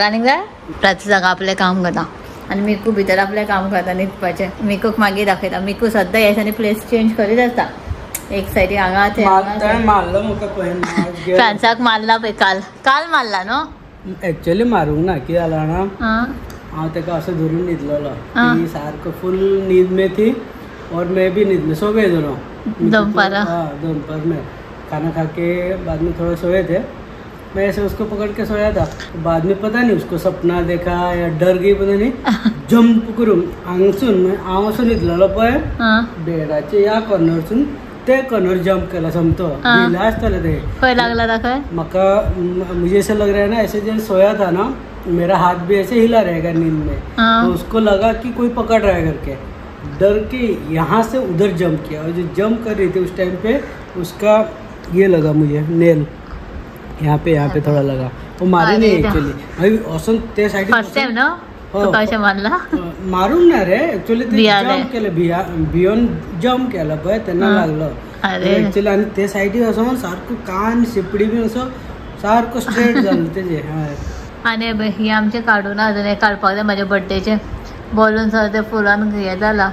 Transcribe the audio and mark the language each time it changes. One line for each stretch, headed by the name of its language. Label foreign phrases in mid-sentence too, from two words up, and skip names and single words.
Konkani: आनीक जाय रातचे जागा आपलें काम करता आनी मिकू भितर आपलें काम करता न्हिदपाचें. मिकूक मागीर दाखयता. मिकू सद्दां ह्या दिसांनी
English: place change
Konkani: करीत आसता. एक सायडी हांगा फ्रांसाक मारला पळय. काल मारला न्हू. एक्चुअली मारूंक ना, कितें जालां ना, हांव ताका असो धरून न्हिदलोलो. ती सारको
Hindi: फुल नींद में थी और मैं भी नींद में, सो गए दोनों दोपहर में. खाना खा के बाद में थोड़ा सोए थे. मैं ऐसे उसको पकड़ के सोया था. बाद में पता नहीं उसको सपना देखा या डर गई पता नहीं,
Konkani: जंप करून हांगसून हांव असो न्हिदलोलो पळय बेडाचे या कॉर्नरसून ते कॉर्नर जंप केला. समतो भिला आसताले ते. खंय लागला ताका?
Hindi: म्हाका मुझे ऐसा लग रहा है ना, ऐसे जब सोया था ना, मेरा हाथ भी ऐसे हिला रहेगा नींद में. तो उसको लगा कि कोई पकड़ रहा है करके, डर के यहाँ से उधर जंप किया. और जो जंप कर रही थी उस टाइम पे उसका ये लगा मुझे नेल यहाँ पे थोड़ा लगा. वो मारी नहीं एक्चुअली. अभी औसन ते साइड
Konkani: फर्स्ट टाइम ना तो कशें मारला. मारूंक ना रे एक्चुअली. ते जंप केलं बियॉन्ड जंप केला पळय तेन्ना लागलो एक्चुअली. आनी ते सायडीक असो सारको कान शेपडी बीन असो सारको स्ट्रेट जालो तेजे. आनी ही आमचे काडून अजून हे काडपाक जाय. म्हाज्या बर्थडेचे बलून्स ते फुलान हे जाला.